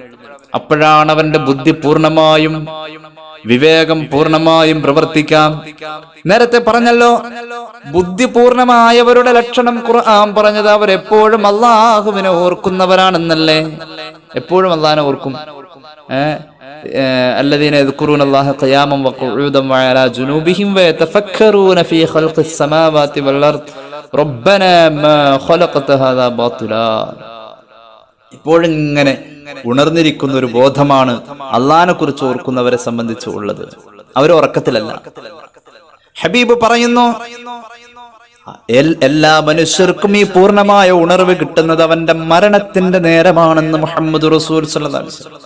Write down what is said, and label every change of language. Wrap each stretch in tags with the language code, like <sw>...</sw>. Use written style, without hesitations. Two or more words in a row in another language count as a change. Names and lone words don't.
<ml>അപ്പോഴാണ് അവന്റെ ബുദ്ധി പൂർണ്ണമായും വിവേകം പൂർണ്ണമായും പ്രവർത്തിക്കാം. നേരത്തെ പറഞ്ഞല്ലോ, ബുദ്ധിപൂർണമായവരുടെ ലക്ഷണം ഖുർആൻ പറഞ്ഞത് അവരെപ്പോഴും അള്ളാഹുവിനെ ഓർക്കുന്നവരാണെന്നല്ലേ? എപ്പോഴും അള്ളാഹിനെ ഓർക്കും.</ml> <ar>الذين يذكرون الله قياما وقعودا وعلى جنوبهم ويتفكرون في خلق السماوات والأرض ربنا ما خلقت هذا باطلا.</ar> <ml>ഇപ്പോഴും ഇങ്ങനെ ഉണർന്നിരിക്കുന്ന ഒരു ബോധമാണ് അള്ളാഹിനെ കുറിച്ച് ഓർക്കുന്നവരെ സംബന്ധിച്ച് ഉള്ളത്. അവർ ഉറക്കത്തിലല്ല. ഹബീബ് പറയുന്നു, എല്ലാ മനുഷ്യർക്കും ഈ പൂർണ്ണമായ ഉണർവ് കിട്ടുന്നത് അവന്റെ മരണത്തിന്റെ നേരമാണെന്ന് മുഹമ്മദ്</ml> <ar>رسول صلى الله عليه وسلم.</ar>